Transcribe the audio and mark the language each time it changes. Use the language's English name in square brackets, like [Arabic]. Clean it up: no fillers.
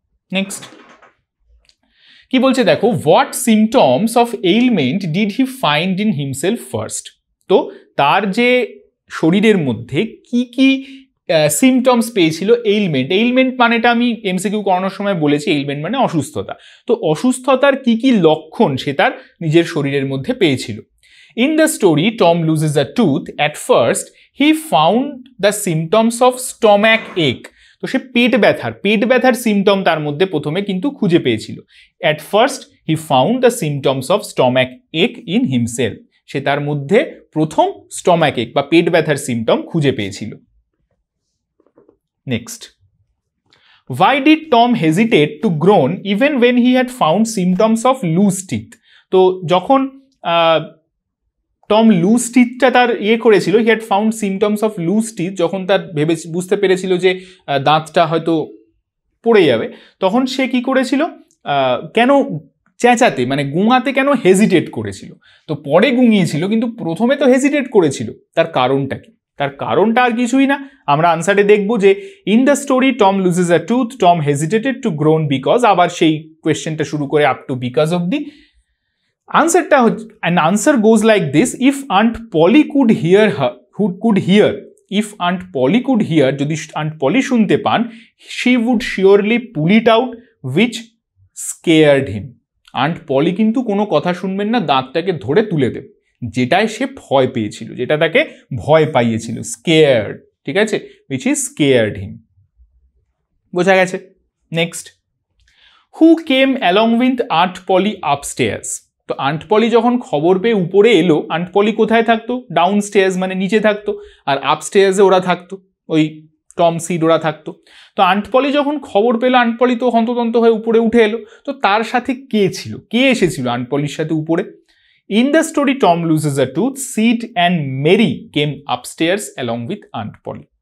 [English] next [Bangla] কি বলছে দেখো, [English] What symptoms of ailment did he find in himself first? [Bangla] তো তার যে শরীরের মধ্যে কি কি সিমটমস পেয়েছিল এইলমেন্ট। এইলমেন্ট মানেটা আমি MCQ করানোর সময় বলেছি, এইলমেন্ট মানে অসুস্থতা। তো অসুস্থতার কি কি লক্ষণ সে তার নিজের শরীরের মধ্যে পেয়েছিল। [English] In the story, Tom loses a tooth. At first, he found the symptoms of stomach ache. [Bangla] তো সে পেট ব্যথার সিমটম তার মধ্যে প্রথমে কিন্তু খুঁজে পেয়েছিল। [English] At first, he found the symptoms of stomach ache in himself. [Bangla] সে তার মধ্যে প্রথম স্টমাক এক বা পেট ব্যথার সিমটম খুঁজে পেয়েছিল। [English] Next, why did Tom hesitate to groan even when he had found symptoms of loose teeth? [Bangla] তো যখন টম লুজ টিথটা তার করেছিল, [English] he had found symptoms of loose teeth, [Bangla] যখন তার বুঝতে পেরেছিল যে দাঁতটা হয়তো পড়ে যাবে, তখন সে কি করেছিল, কেন চেঁচাতে মানে গুঙাতে কেন হেজিটেট করেছিল। তো পরে গুঙিয়েছিল, কিন্তু প্রথমে তো হেজিটেট করেছিল। তার কারণটা কি? তার কারণটা আর কিছুই না, আমরা আনসারে দেখব যে [English] in the story Tom loses a tooth, Tom hesitated to groan because, [Bangla] আবার সেই কোয়েশ্চেনটা শুরু করে আপ টু বিকজ অব্দি। আনসারটা [English] an answer goes like this: if Aunt Polly could hear her, if Aunt Polly could hear, [Bangla] যদি Aunt Polly শুনতে পান, [English] she would surely pull it out which scared him. [Bangla] Aunt Polly কিন্তু কোনো কথা শুনবেন না, দাঁতটাকে ধরে তুলে দেবে, যেটায় সে ভয় পেয়েছিল, যেটা তাকে ভয় পাইয়েছিল, scared, ঠিক আছে, [English] which is scared him. [Bangla] বোঝা গেছে? [English] Next, who came along with Aunt Polly upstairs? [Bangla] তো আন্ট পলি যখন খবর পেয়ে উপরে এলো, আন্ট পলি কোথায় থাকতো? ডাউন স্টেয়ার্স মানে নিচে থাকতো, আর আপস্টেয়ার্সে ওরা থাকতো, ওই টম সিড ওরা থাকতো। তো আন্ট পলি যখন খবর পেলো, আন্ট পলি তো হন্তদন্ত হয়ে উপরে উঠে এলো। তো তার সাথে কে ছিল, কে এসেছিল আন্ট পলির সাথে উপরে? [English] In the story Tom loses a tooth, Sid and Mary came upstairs along with Aunt Polly.